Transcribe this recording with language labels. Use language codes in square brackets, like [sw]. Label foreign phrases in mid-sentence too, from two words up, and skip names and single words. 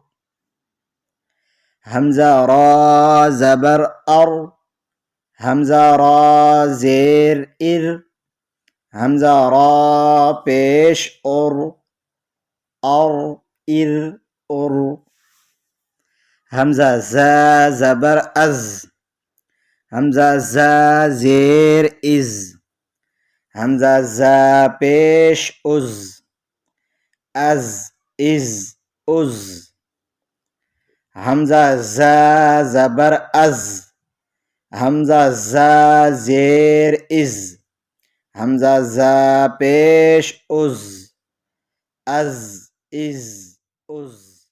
[ur] حمزہ را زبر ار، حمزہ را زیر ار، حمزہ را پیش ار، ار ار ار. حمزہ زا زبر از، حمزہ زا زیر از، حمزہ زا پیش از، از از از. حمزہ زا زبر از، حمزہ زا زیر از، حمزہ زا پیش از، از از از.